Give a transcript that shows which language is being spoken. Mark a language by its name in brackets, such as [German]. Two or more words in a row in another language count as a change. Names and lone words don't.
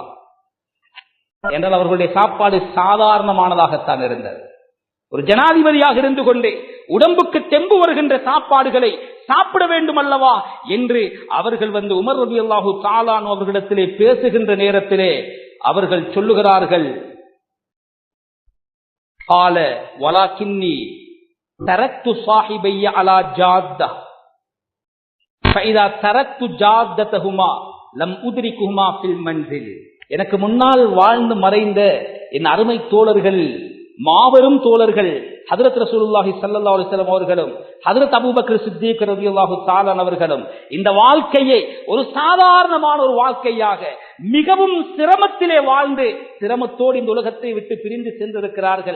[Tamil] என்றால் அவர்களுடைய சாப்பாடு சாதாரணமானதாகத்தான் இருந்தது. ஒரு ஜனாதிபதியாக இருந்து கொண்டு உடம்புக்கு தெம்பு வருகின்ற சாப்பாடுகளை சாப்பிட வேண்டும் அல்லவா என்று அவர்கள் வந்து உமர் [Arabic] رضي الله تعالى عنه [Tamil] அவர்களிடத்திலே பேசுகின்ற நேரத்திலே அவர்கள் சொல்லுகிறார்கள், [Arabic] قال ولكني تركت صاحبي على جادة فإذا تركت جادتهما لم أدركهما في المنزل. [Tamil] எனக்கு முன்னால் வாழ்ந்து மறைந்த என் அருமை தோழர்கள், மாபெரும் தோழர்கள் ஹஜ்ரத் [Arabic] رسول الله صلى الله عليه وسلم [Tamil] அவர்களும் ஹஜ்ரத் அபூபக்கர் சித்திக் [Arabic] رضي الله تعالى [Tamil] அவர்களும் இந்த வாழ்க்கையை ஒரு சாதாரணமான ஒரு வாழ்க்கையாக மிகவும் சிரமத்திலே வாழ்ந்து சிரமத்தோடு இந்த உலகத்தை விட்டு பிரிந்து சென்றிருக்கிறார்கள்.